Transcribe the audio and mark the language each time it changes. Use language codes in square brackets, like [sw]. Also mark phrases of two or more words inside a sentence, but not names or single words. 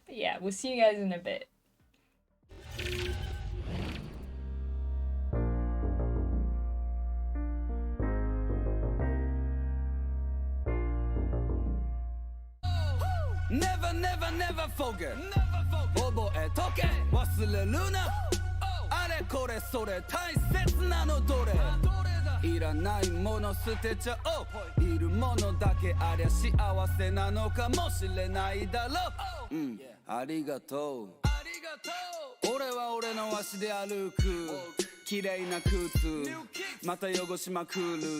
[en] But yeah, we'll see you guys in a bit. Never, never, never forget. [ja] 覚えとけ、忘れるな. あれこれそれ、大切なのどれ. いらないもの捨てちゃおう。いるものだけありゃ幸せなのかもしれないだろう。ありがとう。俺は俺の足で歩く。綺麗な靴また汚しまくる。